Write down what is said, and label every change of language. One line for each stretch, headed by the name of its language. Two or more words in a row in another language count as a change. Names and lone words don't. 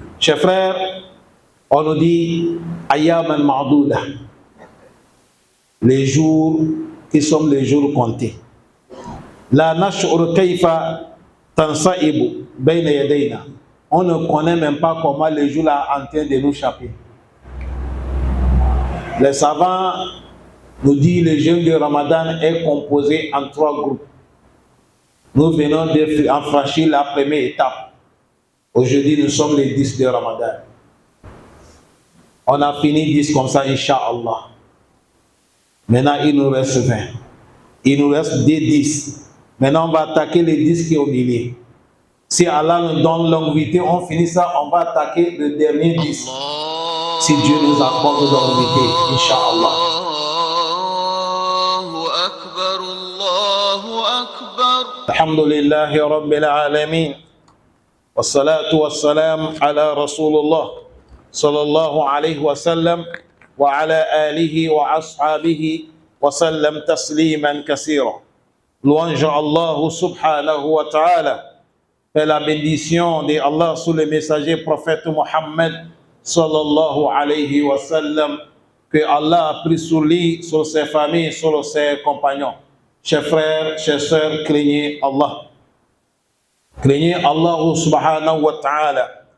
French: Chers frères, on nous dit
Arabic: أياما معدودة,
French: les jours qui sont les jours comptés.
Arabic: لا نشعر كيف تنساب بين يدينا.
French: On ne connaît même pas comment les jours là en train de nous échapper. Les savants nous disent que le jeûne de Ramadan est composé en 3 groupes. Nous venons de franchir la première étape. Aujourd'hui, nous sommes les 10 de Ramadan. On a fini 10 comme ça, Inch'Allah. Maintenant, il nous reste 20. Il nous reste des 10. Maintenant, on va attaquer les 10 qui sont au milieu. Si Allah nous donne longévité, on finit ça, on va attaquer le dernier 10. Si Dieu nous accorde longévité, Inch'Allah.
Arabic: الحمد لله رب العالمين. والصلاة والسلام على رسول الله صلى الله عليه وسلم وعلى آله وأصحابه وسلم تسليما كثيرا.
French: Louange à Allah
Arabic: سبحانه وتعالى.
French: Et la bénédiction de Allah sur le messager prophète Mohammed
Arabic: صلى الله عليه وسلم,
French: que Allah a pris sur lui, sur ses familles, sur ses compagnons. Chers frères, chers sœurs, craignez Allah. Craignez Allah
Arabic: سبحانه وتعالى.